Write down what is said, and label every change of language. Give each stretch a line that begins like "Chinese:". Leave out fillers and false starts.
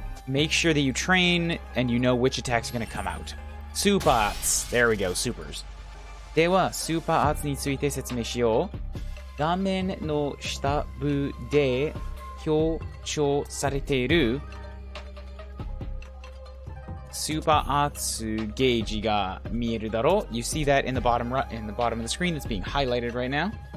English: Make sure that you train and you know which attack's going to come out. Super Arts. There we go, supers.
Japanese: では、スーパーアーツについて説明しよう。画面の下部で表彰されているスーパーアーツゲージが見えるだろう。
English: You see that in the bottom of the screen that's being highlighted right now.